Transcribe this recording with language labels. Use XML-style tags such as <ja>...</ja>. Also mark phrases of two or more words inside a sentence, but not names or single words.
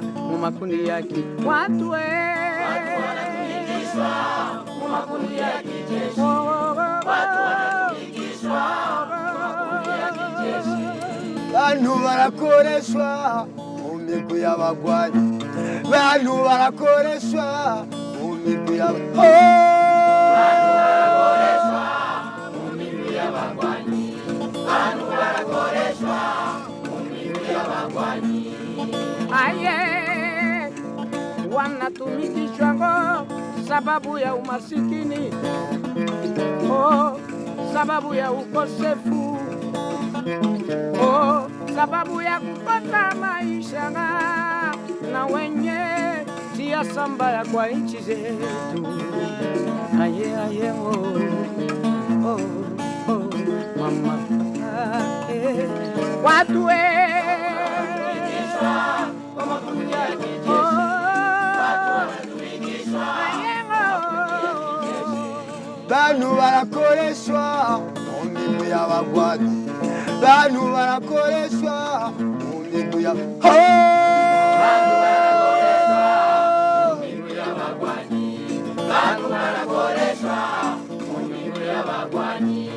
<sw>mu makundi ya kijeshi, watu wanatumikishwa mu makundi ya kijeshi, watu wanatumikishwa mu makundi ya kijeshi,</sw> <rn>bantu barakoreshwa mu migwi y'abagwanyi, bantu barakoreshwa mu migwi y'abagwanyi.</rn> <sw>Aye, wanatumikishwa ngo sababu ya umasikini, sababu ya ukosefu, sababu ya kupata maisha na wenye siasa mbaya kwa nchi zetu. Aye, mama, watu</sw> <rn>bantu barakoreshwa mu migwi y'abagwanyi, bantu barakoreshwa mu migwi y'abagwanyi.</rn>